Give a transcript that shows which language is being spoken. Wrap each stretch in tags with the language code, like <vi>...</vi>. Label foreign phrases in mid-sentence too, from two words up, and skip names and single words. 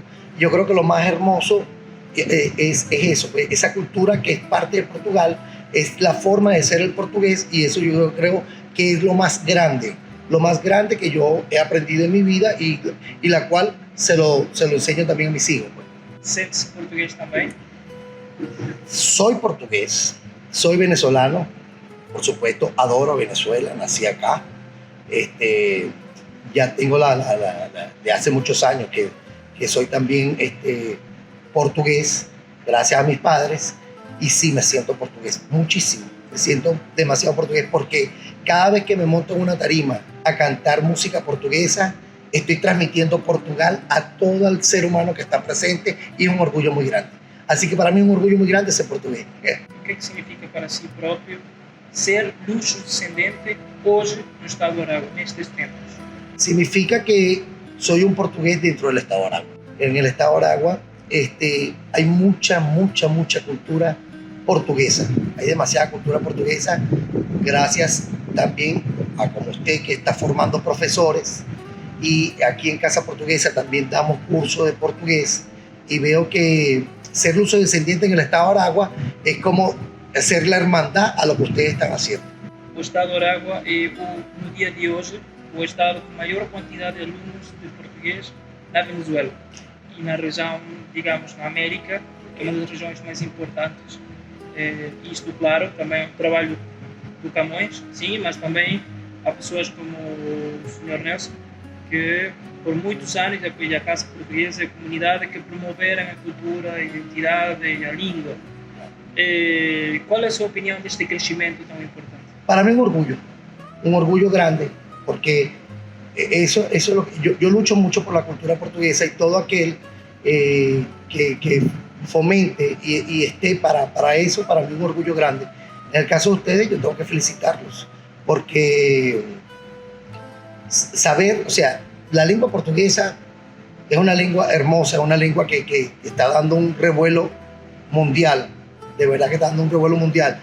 <es>Yo creo que lo más hermoso es eso, esa cultura que es parte de Portugal, es la forma de ser el portugués, y eso yo creo que es lo más grande que yo he aprendido en mi vida y la cual se lo enseño también a mis hijos.</es> <pt>Sente-se português também?</pt> <es>Soy portugués, soy venezolano, por supuesto, adoro Venezuela, nací acá. Ya tengo de hace muchos años que soy también portugués, gracias a mis padres, y sí me siento portugués, muchísimo. Me siento demasiado portugués porque cada vez que me monto en una tarima a cantar música portuguesa, estoy transmitiendo Portugal a todo el ser humano que está presente, y es un orgullo muy grande. Así que para mí es un orgullo muy grande ser portugués.</es> <pt>O que significa para si próprio ser luso-descendente hoje no estado de Aragua, nestes tempos?</pt> <es>Significa que soy un portugués dentro del estado de Aragua. En el estado de Aragua hay mucha cultura portuguesa. Hay demasiada cultura portuguesa, gracias también a como usted que está formando profesores, y aquí en Casa Portuguesa también damos cursos de portugués, y veo que ser luso-descendiente en el estado de Aragua es como hacer la hermandad a lo que ustedes están haciendo.</es> <pt>O estado de Aragua é no dia de hoje o estado com maior quantidade de alunos de português na Venezuela e na região, digamos, na América, que é uma das regiões mais importantes isto, claro, também o trabalho do Camões, sim, mas também há pessoas como o Sr. Nelson, que por muitos anos apoia a Casa Portuguesa e a comunidade que promoveram a cultura, a identidade e a língua. Qual é a sua opinião deste crescimento tão importante?</pt> <es>Para mí un orgullo grande, porque eso es lo que yo lucho mucho por la cultura portuguesa y todo aquel que fomente y esté para eso, para mí un orgullo grande. En el caso de ustedes, yo tengo que felicitarlos, porque saber, o sea, la lengua portuguesa es una lengua hermosa, es una lengua que está dando un revuelo mundial, de verdad que está dando un revuelo mundial.</es>